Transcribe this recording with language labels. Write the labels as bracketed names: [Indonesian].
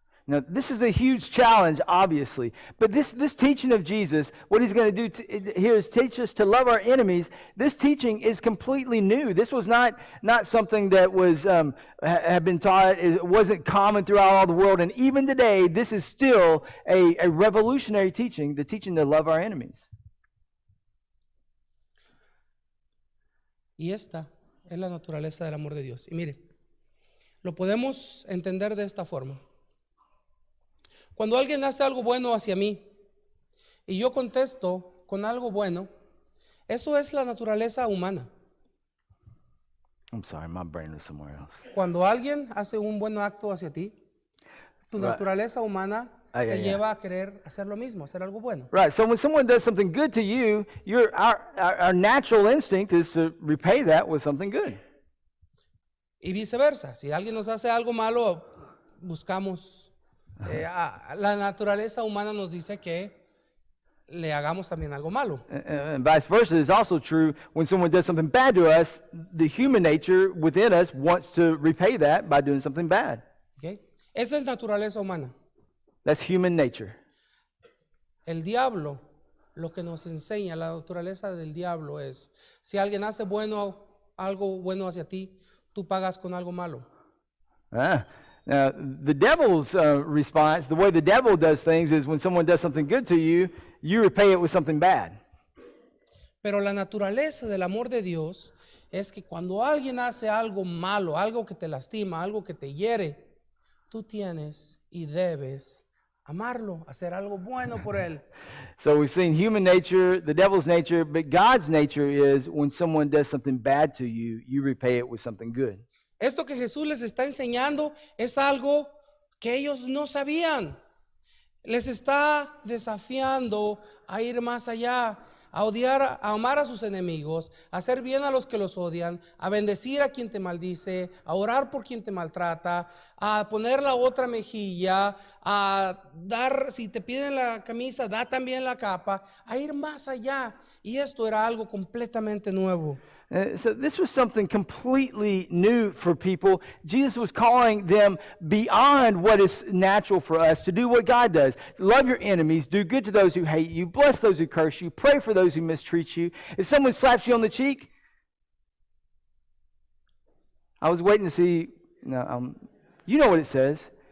[English] Now, this is a huge challenge, obviously. But this teaching of Jesus, what he's going to do here is teach us to love our enemies. This teaching is completely new. This was not something that was had been taught. It wasn't common throughout all the world. And even today, this is still a revolutionary teaching, the teaching to love our enemies. [Spanish] Y esta es la naturaleza del amor de Dios. Y mire, lo podemos entender de esta forma. Cuando alguien hace algo bueno hacia mí y yo contesto con algo bueno, eso es la naturaleza humana. [English] I'm sorry, my brain was somewhere else. [Spanish] Cuando alguien hace un buen acto hacia ti, tu naturaleza humana te lleva a querer hacer lo mismo, hacer algo bueno. [English] Right, so when someone does something good to you, our natural instinct is to repay that with something good. [Spanish] Y viceversa, si alguien nos hace algo malo, buscamos... la naturaleza humana nos dice que le hagamos también algo malo. [English] And vice versa is also true. When someone does something bad to us, the human nature within us wants to repay that by doing something bad. ¿Okay? [Spanish] Esa es naturaleza humana. [English] That's human nature. [Spanish] El diablo, lo que nos enseña, la naturaleza del diablo es, si alguien hace algo bueno hacia ti, tú pagas con algo malo. [English] Now, the devil's response, the way the devil does things is when someone does something good to you, you repay it with something bad. [Spanish] Pero la naturaleza del amor de Dios es que cuando alguien hace algo malo, algo que te lastima, algo que te hiere, tú tienes y debes amarlo, hacer algo bueno por él. [English] So we've seen human nature, the devil's nature, but God's nature is when someone does something bad to you, you repay it with something good. [Spanish] Esto que Jesús les está enseñando es algo que ellos no sabían. Les está desafiando a ir más allá, a odiar, a amar a sus enemigos, a hacer bien a los que los odian, a bendecir a quien te maldice, a orar por quien te maltrata, a poner la otra mejilla, a dar, si te piden la camisa, da también la capa, a ir más allá. Y esto era algo completamente nuevo. [English] So this was something completely new for people. Jesus was calling them beyond what is natural for us to do what God does. Love your enemies, do good to those who hate you, bless those who curse you, pray for those who mistreat you. If someone slaps you on the cheek, I was waiting to see, you know what it says.